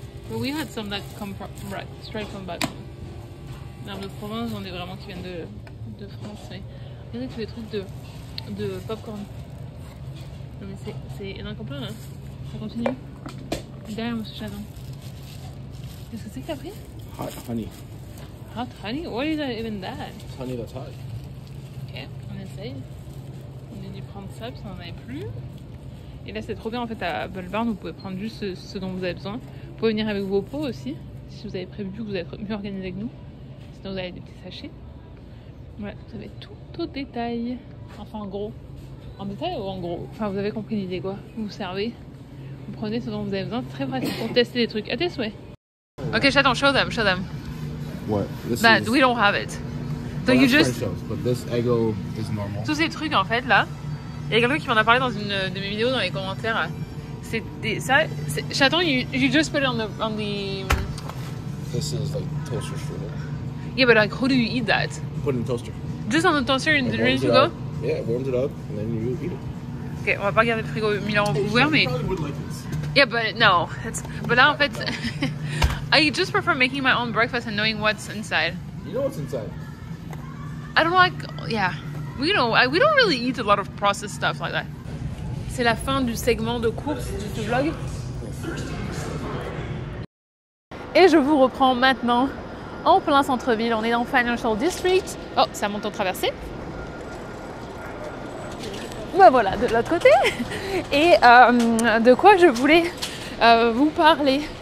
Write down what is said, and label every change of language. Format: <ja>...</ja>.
<en>We had some that come from, right, straight from back home.</en> <fr>Herbe de Provence, on est vraiment qui viennent de France. Mais regardez tous les trucs de popcorn. Non mais c'est il y en a encore plein là. Ça continue. Derrière Monsieur Chaton. Qu'est-ce que c'est que t'as pris?</fr> <en>Hot honey. Hot honey? What is that even that? It's honey that's hot.</en> <fr>Ok, on essaye. On a dû prendre ça parce qu'on n'en avait plus. Et là c'est trop bien en fait à Bull Barn, vous pouvez prendre juste ce dont vous avez besoin. Vous pouvez venir avec vos pots aussi, si vous avez prévu que vous êtes mieux organisé que nous. Sinon vous avez des petits sachets. Voilà, vous avez tout au détail. Enfin en gros. En détail ou en gros? Enfin vous avez compris l'idée quoi. Vous vous servez, vous prenez ce dont vous avez besoin, c'est très pratique pour tester des trucs. À tes souhaits.</fr> <en>Ok, Chaton, show them. What? This That, is, we don't have it. So well, you that's just... French toast, but this Eggo is normal.</en> <fr>Tous ces trucs en fait là, il y a quelqu'un qui m'en a parlé dans une de mes vidéos dans les commentaires. C'est ça,</fr> <en>Chaton, you just put it on the... This is like toaster strudel. Yeah, but like, how do you eat that? Put it in toaster. Just on the toaster and It ready warms to it go? up. Yeah, it warms it up, and then you eat it.</en> <fr>Ok, on va pas garder le frigo 1000 ans ouvert, mais...</fr> <en>probably would like this. Yeah, but no. But</en> <fr>là en fait,</fr> <en>I just prefer making my own breakfast and knowing what's inside. You know what's inside. I don't like, yeah. We don't really eat a lot of processed stuff like that.</en> <fr>C'est la fin du segment de course de ce vlog. Et je vous reprends maintenant en plein centre-ville. On est dans Financial District. Oh, ça monte en traversée. Bah voilà, de l'autre côté. Et de quoi je voulais vous parler.</fr>